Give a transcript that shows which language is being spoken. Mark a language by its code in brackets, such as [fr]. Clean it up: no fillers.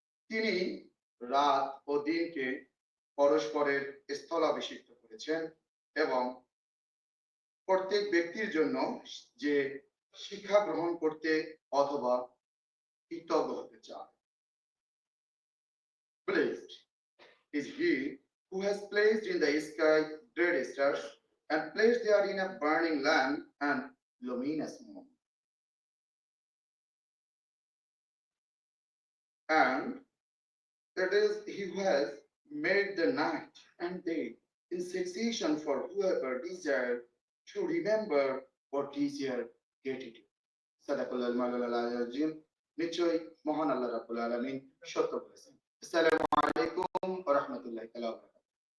[bn] তিনি রাত ও দিনকে পরস্পরের স্থলাভিষিক্ত করেছেন এবং প্রত্যেক ব্যক্তির জন্য যে শিক্ষা গ্রহণ করতে অথবা কৃতজ্ঞ হতে চায়। [en] Blessed is he who has placed in the sky great stars and placed therein a burning lamp and luminous moon. And it is he who has made the night and day in succession for whoever desire to remember or desire gratitude. [ar] Sadaqallahu al-azim. [bn] নিশ্চয়ই মহান আল্লাহ রাব্বুল আলামিন সত্য বলেছেন। আসসালামু আলাইকুম ওয়া রাহমাতুল্লাহি ওয়া বারাকাতুহু।